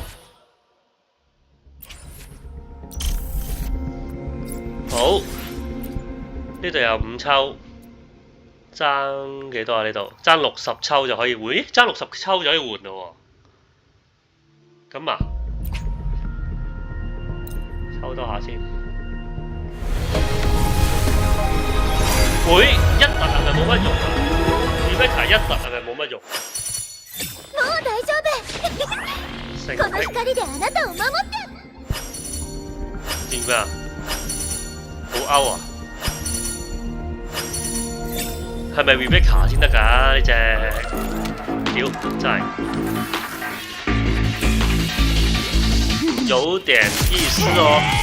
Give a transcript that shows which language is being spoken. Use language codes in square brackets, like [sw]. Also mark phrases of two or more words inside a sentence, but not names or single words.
[yue] 好，呢度有5抽，爭幾多啊？呢度爭60抽就可以換，咦？爭60抽就可以換咯喎。咁啊， 抽多下先。會一突係咪冇乜用啊 ？Rebecca 一突係咪冇乜用？ [ja] もう大丈夫この光であなたを守って [yue] 點㗎？好勾啊！係咪 Rebecca 先得㗎？呢隻屌真係有點意思哦。